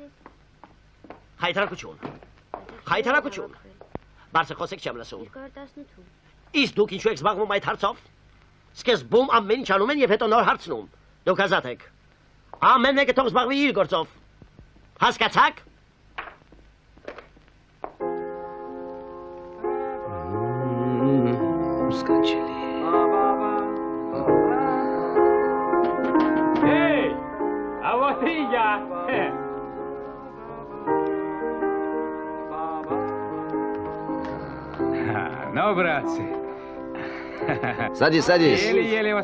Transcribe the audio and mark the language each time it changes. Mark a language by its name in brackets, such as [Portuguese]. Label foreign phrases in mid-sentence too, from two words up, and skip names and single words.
[Armenian] Հայտարարություն։ Բարձր խոսեք չեմ լսում։ 218։ Իսկ դուք ինչու եք զբաղվում այդ հարցով։ Սկզբում ամեն ինչ անում են եւ հետո նոր հարցնում։ Դուք ազատ եք։ Ամեն մեկը թող զբաղվի իր գործով։ Հասկացաք։ Սկանչելի։ [Russian] Эй, а вот и я. Ну, братцы. Садись.